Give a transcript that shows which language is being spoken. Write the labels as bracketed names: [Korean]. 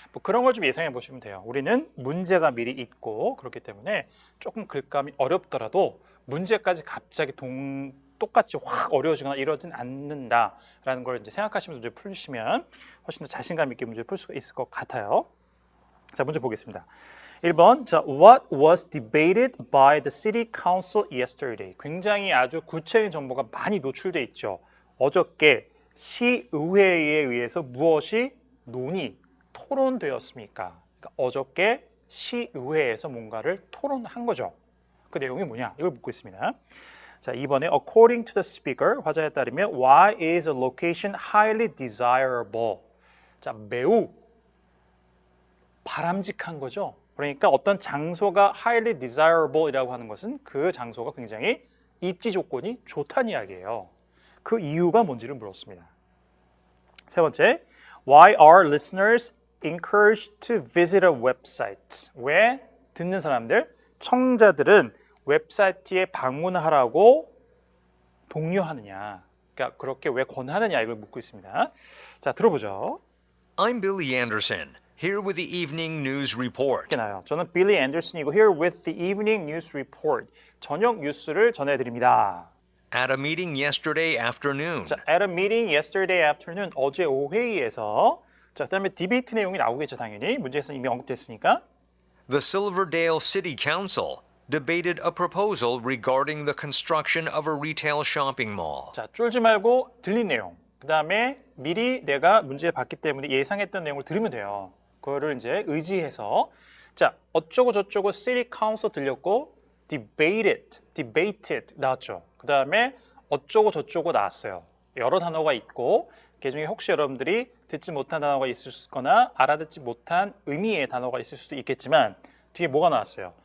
[Korean] 뭐 그런 걸 좀 예상해 보시면 돼요. 우리는 문제가 미리 있고 그렇기 때문에 조금 글감이 어렵더라도 문제까지 갑자기 똑같이 확 어려워지거나 이러진 않는다라는 걸 이제 생각하시면서 문제 풀시면 훨씬 더 자신감 있게 문제를 풀 수가 있을 것 같아요. 자, 문제 보겠습니다. 1번, 자, [English] what was debated by the city council yesterday? [Korean] 굉장히 아주 구체적인 정보가 많이 노출돼 있죠. 어저께 시의회에 의해서 무엇이 토론되었습니까? 그러니까 어저께 시의회에서 뭔가를 토론한 거죠. 그 내용이 뭐냐? 이걸 묻고 있습니다. 자, 2번에 [English] according to the speaker, [Korean] 화자에 따르면 [English] why is a location highly desirable? [Korean] 자, 매우 바람직한 거죠. 그러니까 어떤 장소가 highly desirable이라고 하는 것은 그 장소가 굉장히 입지 조건이 좋다는 이야기예요. 그 이유가 뭔지를 물었습니다. 세 번째, [English] why are listeners encouraged to visit a website? [Korean] 왜 듣는 사람들, 청자들은 웹사이트에 방문하라고 독려하느냐? 그러니까 그렇게 왜 권하느냐 이걸 묻고 있습니다. 자, 들어보죠. [English] I'm Billy Anderson, here with the evening news report. [Korean] 이렇게 나요. 저는 빌리 앤더슨이고 [English] here with the evening news report. [Korean] 저녁 뉴스를 전해드립니다. [English] At a meeting yesterday afternoon. 자, at a meeting yesterday afternoon. [Korean] 어제 오후 회의에서. 자, 그다음에 디베이트 내용이 나오겠죠, 당연히. 문제에서 이미 언급됐으니까. [English] The Silverdale City Council debated a proposal regarding the construction of a retail shopping mall. [Korean] 자, 쫄지 말고 들린 내용. 그다음에 미리 내가 문제 봤기 때문에 예상했던 내용을 들으면 돼요. 그거를 이제 의지해서 자, 어쩌고 저쩌고 City Council 들렸고 debated 나왔죠. 그다음에 어쩌고 저쩌고 나왔어요. 여러 단어가 있고 그중에 혹시 여러분들이 듣지 못한 단어가 있을 거나 알아듣지 못한 의미의 단어가 있을 수도 있겠지만 뒤에 뭐가 나왔어요?